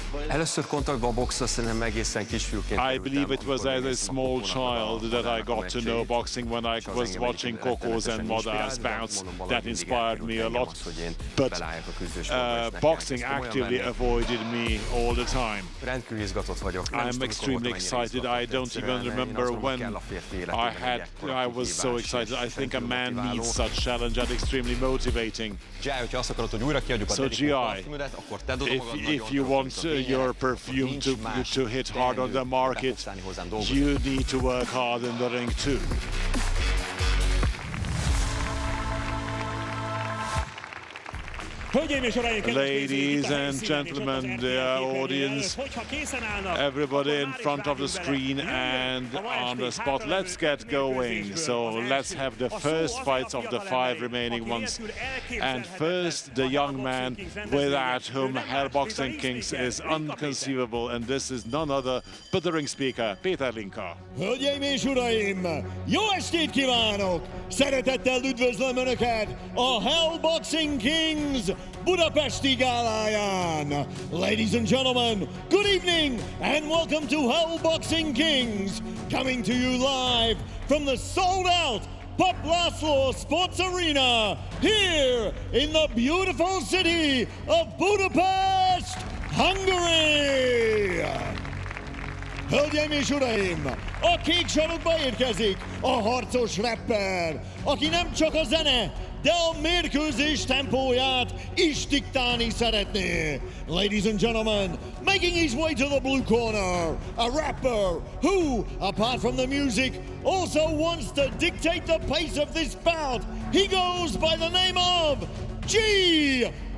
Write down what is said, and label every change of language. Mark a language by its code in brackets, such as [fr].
[hu] Először kontaktba a boxra szerintem egészen kisfiúként. [en] I believe it was as a small child that I got to know boxing when I was watching Coco's and Modar's bouts. That inspired me a lot. But boxing actively avoided me all the time. [hu] Rendkívül izgatott vagyok. [en] I'm extremely excited. I don't even remember when I was so excited. I think a man needs such challenge and extremely motivating. [hu] GIAJ, hogyha azt akarod, hogy újra kiadjuk a GIAJ, parfümödet, akkor te dobod magad nagyon. [en] If you want your perfume to hit hard on the market, you need to work hard in the ring too. Ladies and gentlemen, the audience, everybody in front of the screen and on the spot, let's get going. So let's have the first fights of the 5 remaining ones. And first, the young man without whom Hell Boxing Kings is inconceivable, and this is none other but the ring speaker, Péter Linka. [hu] Hölgyeim és uraim, jó estét kívánok! Szeretettel üdvözlöm Önöket a Hell Boxing Kings Budapesti gáláján. [en] Ladies and gentlemen, good evening and welcome to Hell Boxing Kings, coming to you live from the sold-out Pap László Sports Arena here in the beautiful city of Budapest, Hungary. [hu] Hölgyeim és uraim, a kék sarokba érkezik a harcos rapper, aki nem csak a zene, de a mérkőzés tempóját is diktálni szeretné. [en] Ladies and gentlemen, making his way to the blue corner, a rapper who, apart from the music, also wants to dictate the pace of this bout. He goes by the name of GIAJ!